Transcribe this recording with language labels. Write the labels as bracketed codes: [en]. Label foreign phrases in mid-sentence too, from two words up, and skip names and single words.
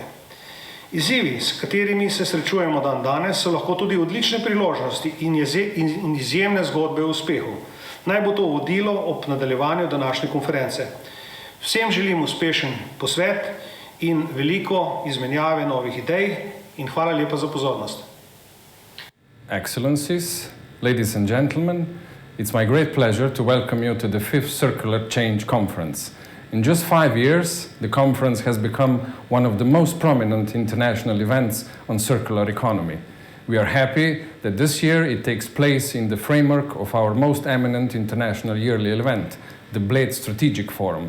[sl] Izzivi, s katerimi se srečujemo danes, so lahko tudi odlične priložnosti in izjemne zgodbe o uspehu. Naj bo to vodilo ob nadaljevanju današnje konference. Vsem želim uspešen posvet in veliko izmenjave novih idej in hvala lepa za pozornost. [en] Excellencies, ladies and gentlemen, it's my great pleasure to welcome you to the 5th Circular Change Conference. In just 5 years, the conference has become one of the most prominent international events on circular economy. We are happy that this year it takes place in the framework of our most eminent international yearly event, the Bled Strategic Forum.